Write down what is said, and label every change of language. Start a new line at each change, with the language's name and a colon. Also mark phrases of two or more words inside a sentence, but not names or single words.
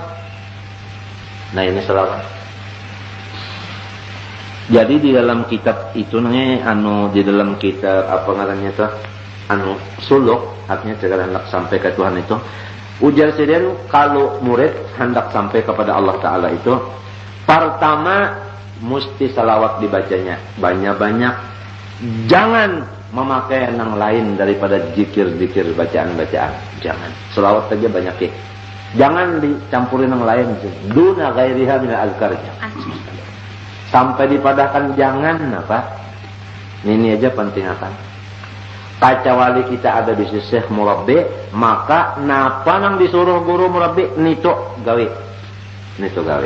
Indonesian: Nah ini salawat. Jadi di dalam kitab itu namanya di dalam kitab apa ngarannya itu suluk, artinya segala hendak sampai ke Tuhan itu. Ujar sendiri kalau murid hendak sampai kepada Allah Ta'ala itu, pertama mesti salawat dibacanya banyak-banyak. Jangan memakai yang lain daripada zikir-zikir bacaan-bacaan. Jangan. Salawat saja banyak ya. Jangan dicampurin yang lain.
Arabic: دون غيرها من الأذكار.
Indonesian: Sampai dipadahkan jangan apa? Ini aja penting apa?
Banjar: Kacawali kita ada di sisi murabbi, maka napa nang disuruh guru murabbi nito gawe. Nito gawe.